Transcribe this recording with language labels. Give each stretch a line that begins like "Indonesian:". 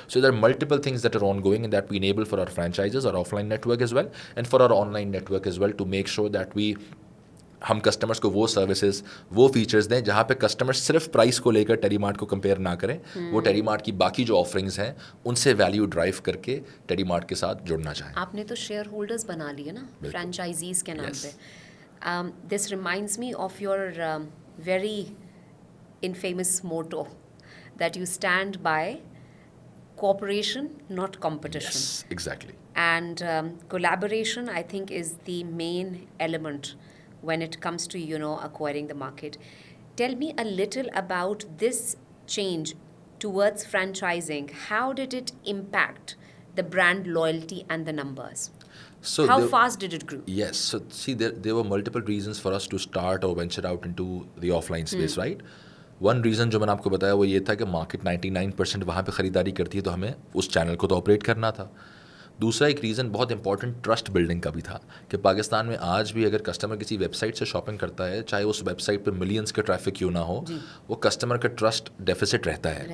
English: so there are multiple things that are ongoing and that we enable for our franchises اور offline network as well and for our online network as well to make sure that
Urdu: ہم customers کو وہ services وہ features دیں جہاں پہ customer صرف price کو لے کر ٹیلی مارٹ کو کمپیئر نہ کریں, وہ ٹیلی مارٹ کی باقی جو آفرنگز ہیں ان سے ویلیو ڈرائیو کر کے ٹیلی مارٹ کے ساتھ جڑنا چاہیں. آپ نے تو شیئر ہولڈرز بنا لیے نا فرینچائزیز کے نام پہ.
English: This reminds me of your very infamous motto that you stand by cooperation, not competition. Yes, exactly. And collaboration, I think, is the main element when it comes to, acquiring the market. Tell me a little about this change towards franchising. How did it impact the brand loyalty and the numbers? So how fast did it grow? Yes. So see, there were multiple reasons for us to start or venture out into the offline space, right?
Urdu: One reason جو میں نے آپ کو بتایا وہ یہ تھا کہ مارکیٹ 99% وہاں پہ خریداری کرتی ہے, تو ہمیں اس چینل کو تو آپریٹ کرنا تھا. دوسرا ایک ریزن بہت امپورٹنٹ ٹرسٹ بلڈنگ کا بھی تھا کہ پاکستان میں آج بھی اگر کسٹمر کسی ویب سائٹ سے شاپنگ کرتا ہے, چاہے اس ویب سائٹ پہ ملینس کا ٹریفک کیوں نہ ہو, وہ کسٹمر کا ٹرسٹ ڈیفیسٹ رہتا ہے.